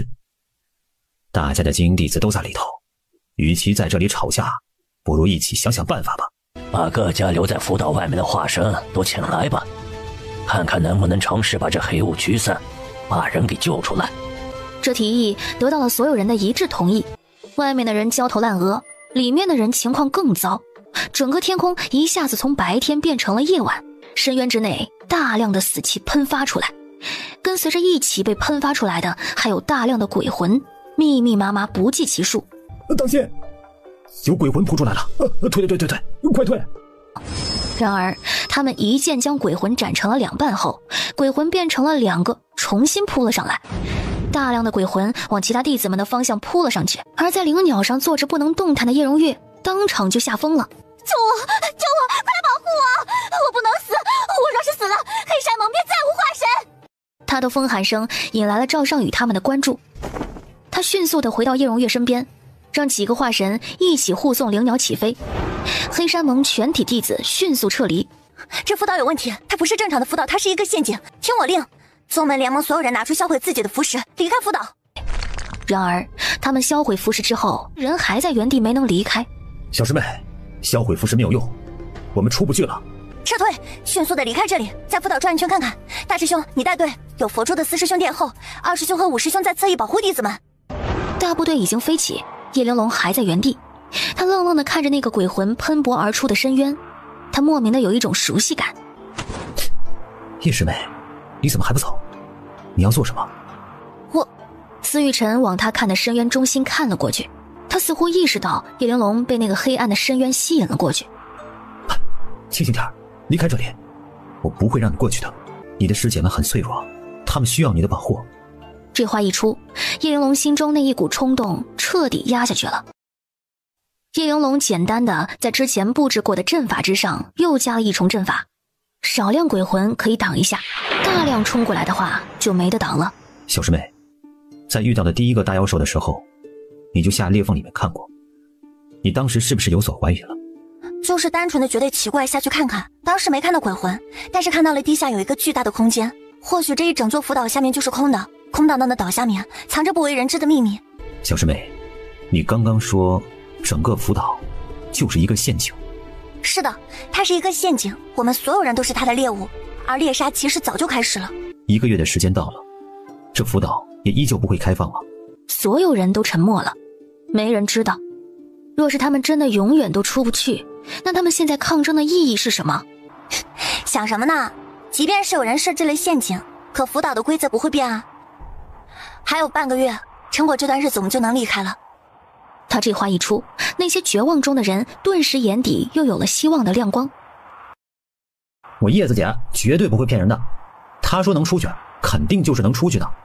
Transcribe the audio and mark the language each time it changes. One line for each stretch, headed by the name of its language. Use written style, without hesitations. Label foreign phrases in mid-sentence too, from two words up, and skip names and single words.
Chinese: 大家的精英弟子都在裡頭，與其在這裡吵架，不如一起想想辦法吧。把各家留在福島外面的化神都請來吧，看看能不能嘗試把這黑霧驅散，把人給救出來。這提議得到了所有人的一致同意。外面的人焦头爛額，裡面的人情況更糟。整個天空一下子從白天變成了夜晚，深淵之內大量的死氣噴發出來，跟隨着一起被噴發出來的還有大量的鬼魂，密密麻麻不計其數。當心，有鬼魂撲出來了！退，快退！然而他們一劍將鬼魂斬成了兩半後，鬼魂變成了兩個，重新撲了上來。大量的鬼魂往其他弟子們的方向撲了上去，而在灵鳥上坐着不能動彈的叶荣月當場就嚇瘋了。救我！快來保護我！我不能死！我若是死了，黑山盟便再無化神！他的疯喊聲引來了趙尚宇他們的關注。他迅速地回到葉荣月身邊，讓幾個化神一起護送靈鳥起飛。黑山盟全體弟子迅速撤離。這福島有問題，它不是正常的福島，它是一個陷阱。聽我令，宗門聯盟所有人拿出銷毀自己的符石，離開福島。然而他們銷毀符石之後，人還在原地沒能離開。小師妹，銷毀符石沒有用，我們出不去了。撤退，迅速的離開這裡，在福島轉一圈看看。大師兄，你帶隊，有佛珠的4師兄殿後，2師兄和5師兄在側翼保護弟子們。大部隊已經飛起，葉玲瓏還在原地，他愣愣地看着那個鬼魂噴薄而出的深淵，他莫名的有一種熟悉感。葉師妹，你怎麼還不走？你要做什麼？司玉晨往他看的深淵中心看了過去，他似乎意識到葉玲瓏被那個黑暗的深淵吸引了過去。清醒點，離開這裡，我不會讓你過去的。你的師姐們很脆弱，他們需要你的保護。這話一出，葉玲瓏心中那一股衝動徹底壓下去了。葉玲瓏簡單的在之前布置過的陣法之上又加了一重陣法，少量鬼魂可以擋一下，大量衝過來的話就沒得擋了。小師妹，在遇到的第一個大妖獸的時候，你就下裂縫裡面看过，你當時是不是有所懷疑了？就是單純的覺得奇怪，下去看看。當時沒看到鬼魂，但是看到了地下有一個巨大的空間，或許這一整座福島下面就是空的，空蕩蕩的島下面藏着不為人知的秘密。小師妹，你剛剛說整個福島就是一個陷阱。是的，它是一個陷阱，我們所有人都是它的獵物，而獵殺其實早就開始了。 1個月的時間到了，這福島也依舊不會開放了。所有人都沉默了，沒人知道，若是他們真的永遠都出不去，那他們現在抗爭的意義是什麼？想什麼呢？即便是有人設置了陷阱，可福島的規則不會變啊。還有半個月，撐過這段日子我們就能離開了。他這話一出，那些絕望中的人頓時眼底又有了希望的亮光。我葉子姐絕對不會騙人的，她說能出去，肯定就是能出去的。